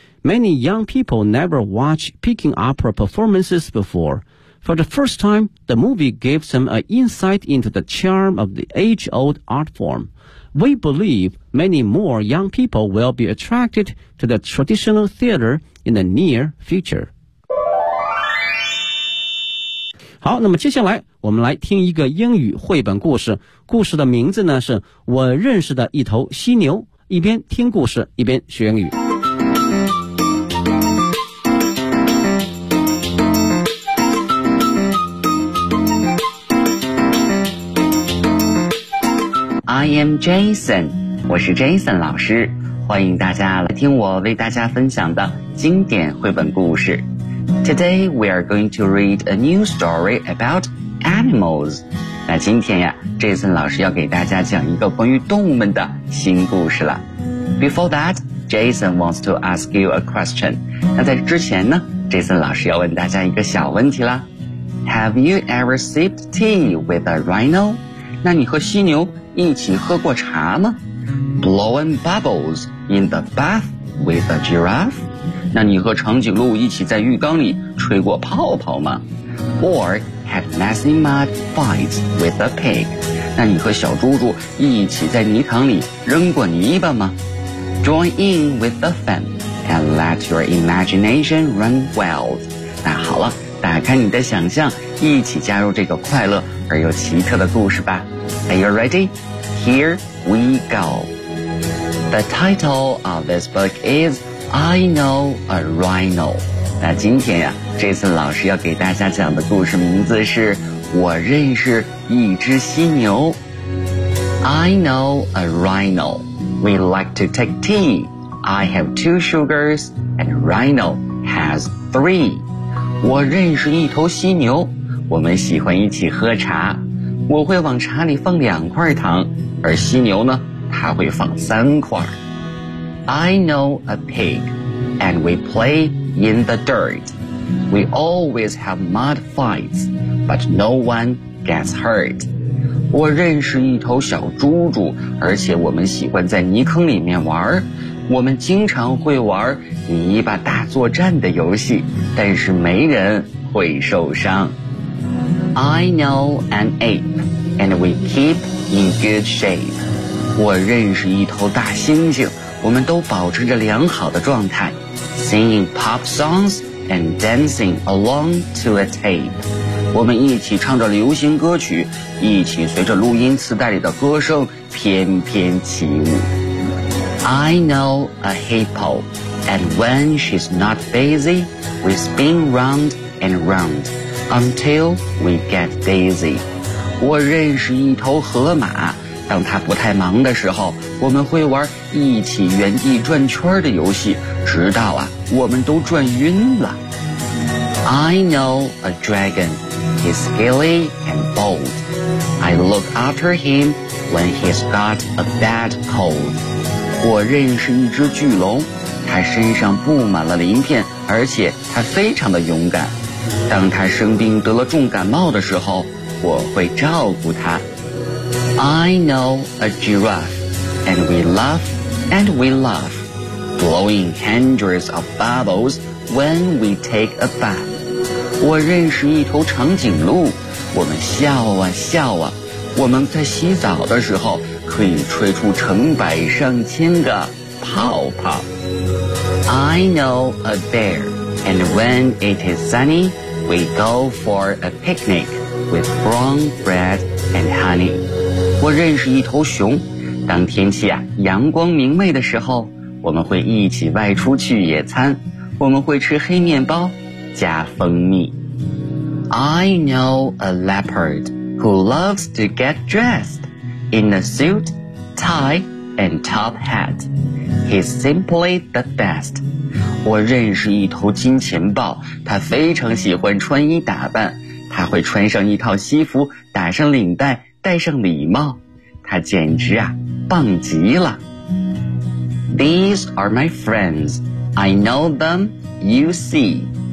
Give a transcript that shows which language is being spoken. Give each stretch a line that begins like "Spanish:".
English: Many young people never watched Peking opera performances before. For the first time, the movie gives them an insight into the charm of the age-old art form. We believe many more young people will be attracted to the traditional theater in the near future.
Chinese: 好，那么接下来我们来听一个英语绘本故事，故事的名字呢是我认识的一头犀牛，一边听故事一边学英语。
English: I am Jason，
Chinese: 我是 Jason 老师，欢迎大家来听我为大家分享的经典绘本故事。
English: Today, we are going to read a new story about animals.
Chinese: 那今天呀 ,Jason 老师要给大家讲一个关于动物们的新故事了。
English: Before that, Jason wants to ask you a question.
Chinese: 那在之前呢 ,Jason 老师要问大家一个小问题啦。
English: Have you ever sipped tea with a rhino?
Chinese: 那你和犀牛一起喝过茶吗 ?
English: Blowing bubbles in the bath with a giraffe?
Chinese: 那你和长颈鹿一起在浴缸里吹过泡泡吗 ?
English: Or had messy mud fights with a pig?
Chinese: 那你和小猪猪一起在泥塘里扔过泥巴吗 ?
English: Join in with the fun and let your imagination run wild.
Chinese: 那好了，打开你的想象，一起加入这个快乐而又奇特的故事吧。
English: Are you ready? Here we go. The title of this book is... I know a rhino.
Chinese: 那今天呀 ,Jason 老师要给大家讲的故事名字是我认识一只犀牛。
English: I know a rhino. We like to take tea. I have two sugars and rhino has three.
Chinese: 我认识一头犀牛。我们喜欢一起喝茶。我会往茶里放两块糖而犀牛呢它会放三块。
English: I know a pig, and we play in the dirt. We always have mud fights, but no one gets hurt.
Chinese: 我认识一头小猪猪，而且我们喜欢在泥坑里面玩。我们经常会玩泥巴大作战的游戏，但是没人会受伤。
English: I know an ape, and we keep in good shape.
Chinese: 我认识一头大猩猩。我们都保持着良好的状态
English: Singing pop songs and dancing along to a tape
Chinese: 我们一起唱着流行歌曲，一起随着录音磁带里的歌声翩翩起舞。
English: I know a hippo, and when she's not busy, we spin round and round until we get dizzy.
Chinese: 我认识一头河马，当它不太忙的时候，我们会玩一起原地转圈的游戏，直到啊我们都转晕了。
English: I know a dragon. He's scaly and bold. I look after him when he's got a bad cold.
Chinese: 我认识一只巨龙，它身上布满了鳞片，而且它非常的勇敢。当它生病得了重感冒的时候，我会照顾它。
English: I know a giraffe, and we laugh and we laugh, blowing hundreds of bubbles when we take a bath.
Chinese: 我认识一头长颈鹿，我们笑啊笑啊，我们在洗澡的时候可以吹出成百上千个泡泡。
English: I know a bear, and when it is sunny, we go for a picnic with brown bread and honey.
Chinese: 我认识一头熊，当天气啊阳光明媚的时候，我们会一起外出去野餐，我们会吃黑面包加蜂蜜。
English: I know a leopard who loves to get dressed in a suit, tie, and top hat. He's simply the best.
Chinese: 我认识一头金钱豹，他非常喜欢穿衣打扮，他会穿上一套西服，打上领带，戴上礼帽，他简直啊棒极了。
English: These are my friends. I know them, you see.